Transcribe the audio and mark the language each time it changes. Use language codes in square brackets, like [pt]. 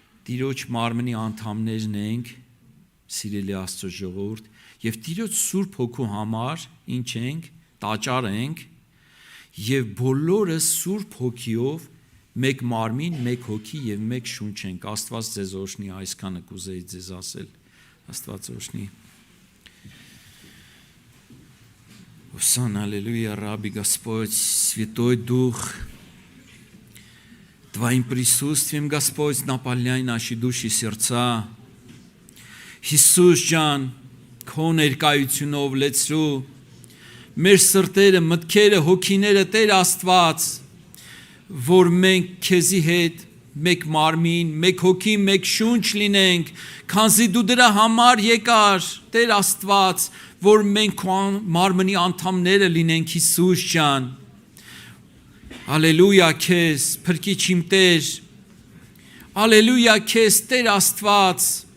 [hy] Տիրոջ մարմնի անդամներն ենք, սիրելի Աստծո ժողովուրդ, եւ Տիրոջ Սուրբ Հոգու համար ինչ ենք, տաճար ենք, եւ բոլորս Սուրբ Հոգիով մեկ մարմին, մեկ հոգի եւ մեկ շունչ ենք։ Աստված ձեզ օրհնի, այսքանը կուզեի ձեզ ասել։ Աստված օրհնի։ [ru] Сан, аллилуйя, раби Господь, Святой Дух, Твоим присутствием, Господь, наполняй наши души и сердца. [hy] Հիսուս ջան, քո ներկայությունով լեցրու մեր սրտերը, մտքերը, հոգիները Տեր Աստված, որ մենք քեզի հետ մեկ մարմին, մեկ հոգի, մեկ շունչ լինենք, քանզի դու դրա համար եկար, Տեր Աստված, որ մենք քո մարմնի անդամները լինենք, Հիսուս ջան։ Ալելույա քեզ, Փրկիչ իմ Տեր։ Ալելույա քեզ, Տեր Աստված։